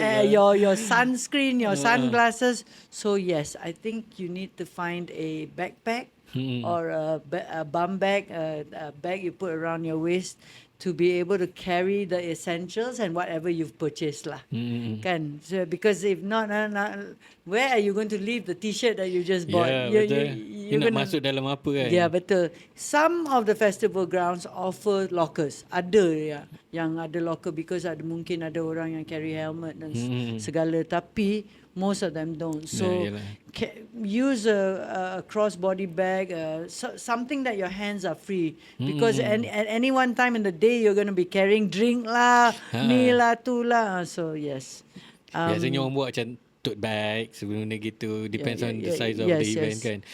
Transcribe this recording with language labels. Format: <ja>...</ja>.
<en>Your sunscreen, your sunglasses. So yes, I think you need to find a backpack or a bum bag, a bag you put around your waist, to be able to carry the essentials and whatever you've purchased lah. Kan? So, because if not, where are you going to leave the t-shirt that you just bought?</en> <ms>Yeah, betul. You nak masuk dalam apa kan?</ms> <en>Yeah, betul. Some of the festival grounds offer lockers.</en> <ms>Ada ya, yang ada locker because mungkin ada orang yang carry helmet dan segala.</ms> <en>Tapi most of them don't. So use a crossbody bag, something that your hands are free. Because at any one time in the day, you're going to be carrying drink lah, ni lah, tu lah. So yes.</en> <ms>Biasanya orang buat macam tote bag sebelum ni gitu.</ms> <en>Depends on the size of the event</en> <ms>kan.</ms>